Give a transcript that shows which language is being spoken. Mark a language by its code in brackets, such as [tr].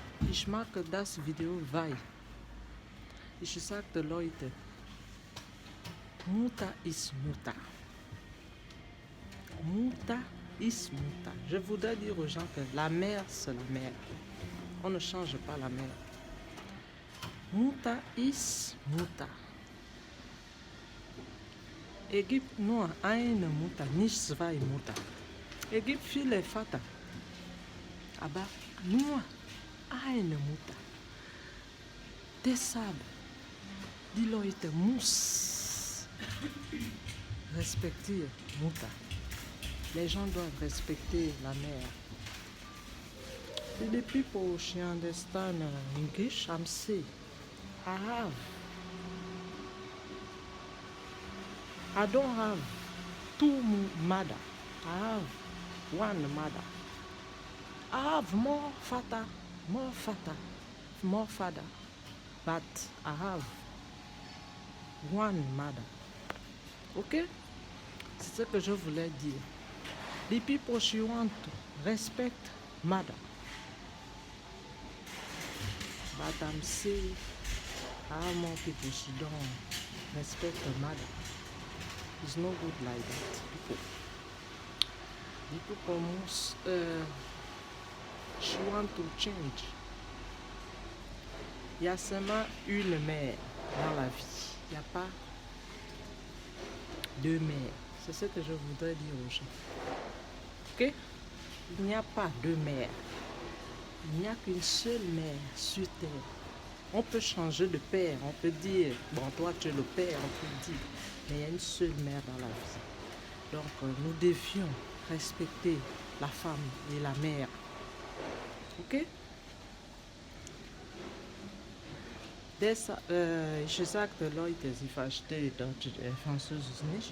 [de] Ich mache das Video, weil ich sagte Leute, Mutter ist Mutter. Mutter ist Mutter. [fr] Je voudrais dire aux gens que la mère, c'est la mère. On ne change pas la mère. [de] Mutter ist Mutter. Es gibt nur eine Mutter, nicht zwei Mutter. Es gibt viele Vater, aber nur eine Mutter. Deshalb, die Leute müssen respektieren Mutter. [fr] Les gens doivent respecter la mère. [en] The people she understand English, I'm say, I don't have two mother. I have one mother. I have more father, but I have one mother. Ok? [fr] C'est ce que je voulais dire. [en] The people she want to respect mother. But I'm saying how more people she don't respect the mother. It's no good like that, people. People almost she want to change. [fr] Il y a seulement une mère dans la vie. Il n'y a pas deux mères. C'est ce que je voudrais dire aux gens. Ok? Il n'y a pas deux mères. Il n'y a qu'une seule mère sur terre. On peut changer de père, on peut dire, bon, toi tu es le père, on peut dire, mais il y a une seule mère dans la vie. Donc, nous devions respecter la femme et la mère. Ok? [de] Ich sagte Leute, sie verstehen Deutsch, Französisch nicht.